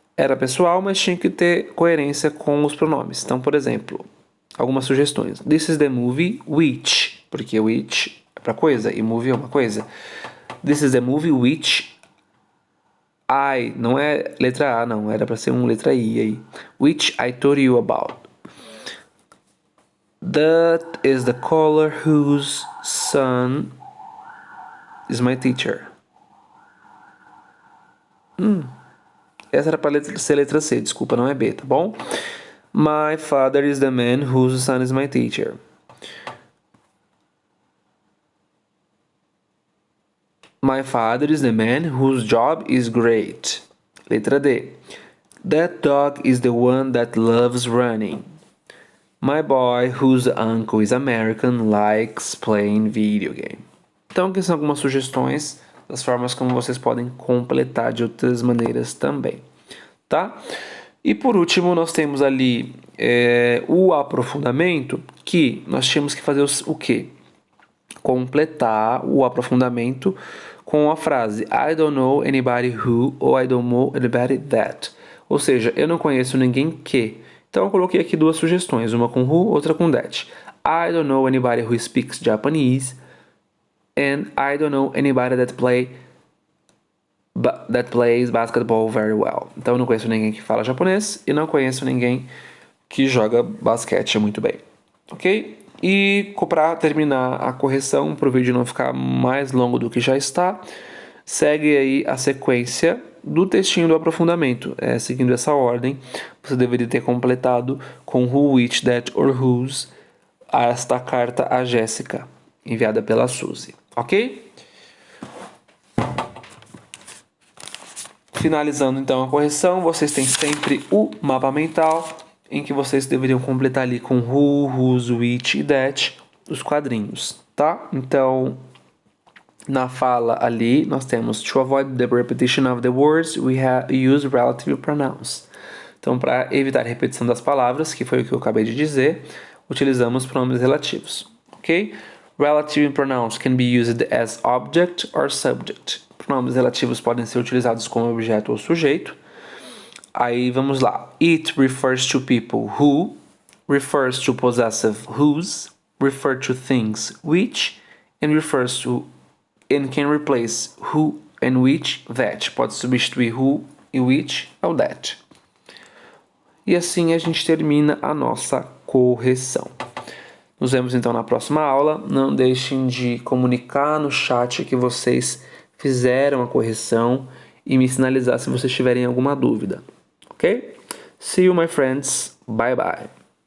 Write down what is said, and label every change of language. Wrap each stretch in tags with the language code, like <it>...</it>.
<pt>Era pessoal, mas tinha que ter coerência com os pronomes. Então, por exemplo, algumas sugestões.</pt> <en>This is the movie which,</en> <pt>porque which é para coisa e movie é uma coisa.</pt> <en>This is the movie which I,</en> <pt>não é letra A, não. Era para ser letra I aí.</pt> <en>Which I told you about. That is the color whose son is my teacher.</en> <pt>Essa era para ser letra C, desculpa, não é B, tá bom?</pt> <en>My father is the man whose son is my teacher. My father is the man whose job is great.</en> <pt>Letra D.</pt> <en>That dog is the one that loves running. My boy, whose uncle is American, likes playing video game.</en> <pt>Então, aqui são algumas sugestões das formas como vocês podem completar de outras maneiras também, tá? E por último, nós temos ali o aprofundamento, que nós tínhamos que fazer o quê? Completar o aprofundamento com a frase</pt> <en>I don't know anybody who</en> <pt>ou</pt> <en>I don't know anybody that.</en> <pt>Ou seja, eu não conheço ninguém que. Então eu coloquei aqui duas sugestões, uma com who, outra com that.</pt> <en>I don't know anybody who speaks Japanese and I don't know anybody that plays basketball very well.</en> <pt>Então eu não conheço ninguém que fala japonês e não conheço ninguém que joga basquete muito bem. Ok? E para terminar a correção, para o vídeo não ficar mais longo do que já está, segue aí a sequência do textinho do aprofundamento. Seguindo essa ordem, você deveria ter completado com who, which, that or whose esta carta a Jéssica, enviada pela Suzy. Ok? Finalizando então a correção, vocês têm sempre o mapa mental, em que vocês deveriam completar ali com who, whose, which e that os quadrinhos, tá? Então, na fala ali, nós temos</pt> <en>to avoid the repetition of the words, we use relative pronouns.</en> <pt>Então, para evitar a repetição das palavras, que foi o que eu acabei de dizer, utilizamos pronomes relativos, ok?</pt> <en>Relative pronouns can be used as object or subject.</en> <pt>Pronomes relativos podem ser utilizados como objeto ou sujeito. Aí vamos lá.</pt> <en>It refers to people who, refers to possessive whose, refer to things which, and refers to and can replace who and which that.</en> <pt>Pode substituir who e which ao that. E assim a gente termina a nossa correção. Nos vemos então na próxima aula. Não deixem de comunicar no chat que vocês fizeram a correção e me sinalizar se vocês tiverem alguma dúvida. Okay?</pt> <en>See you, my friends. Bye bye.</en>